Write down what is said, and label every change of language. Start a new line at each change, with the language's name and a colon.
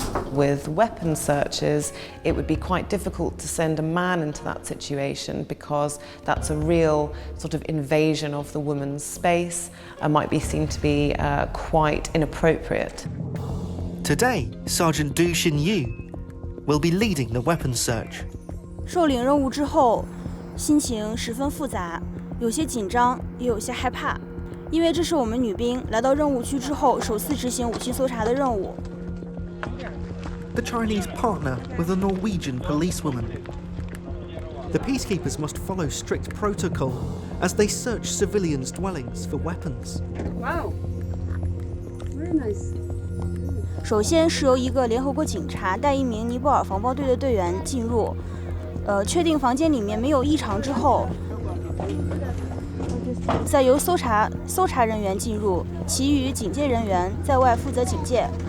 English: With weapon searches, it would be quite difficult to send a man into that situation because that's a real sort of invasion of the woman's space and might be seen to be quite inappropriate. Today, Sergeant Du Xinyu will be leading the weapon search.
Chinese: 受领任务之后，心情十分复杂，有些紧张，也有些害怕。因为这是我们女兵来到任务区之后首次执行武器搜查的任务。
English: The Chinese partner with a Norwegian policewoman. The peacekeepers must follow strict protocol as they search civilians' dwellings for weapons. Wow, very nice.
Chinese: 首先是由一个联合国警察带一名尼泊尔防暴队的队员进入，确定房间里面没有异常之后，再由搜查人员进入，其余警戒人员在外负责警戒。